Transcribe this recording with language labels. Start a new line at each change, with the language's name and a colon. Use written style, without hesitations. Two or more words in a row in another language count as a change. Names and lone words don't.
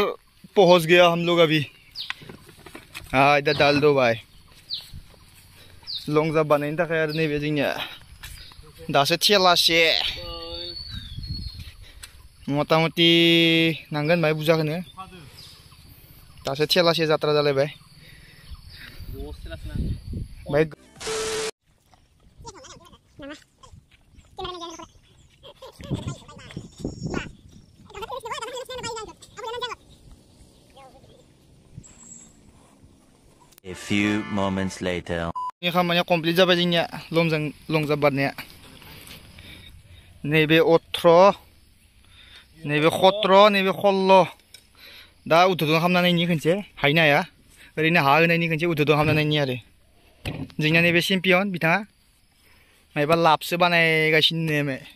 Hindi: पहुंच गया हम लोग अभी हाँ इधर डाल दो भाई
Bodo: लंजाम्प बानायनो थाखाय आरो नैबे जोंनिया दासो थेलासे मथा-मथि नांगोन बाय बुरजाखौनो दासो थेलासे जात्रा जालायबाय बाय
English: A few moments later.
Bodo: ini खामानिया कमप्लिट जाबाय जोंनिया लंजाम्प बारनाया नैबे 18 नैबे 17 नैबे 16 दा उद्धुदन खालामनायनि खनसे हायनो हाया ओरैनो हा होनायनि खनसे उद्धुदन खालामनायनि आरो जोंनिया नैबे चेम्पियन बिथाङा मायबा लाबसो बानायगासिनो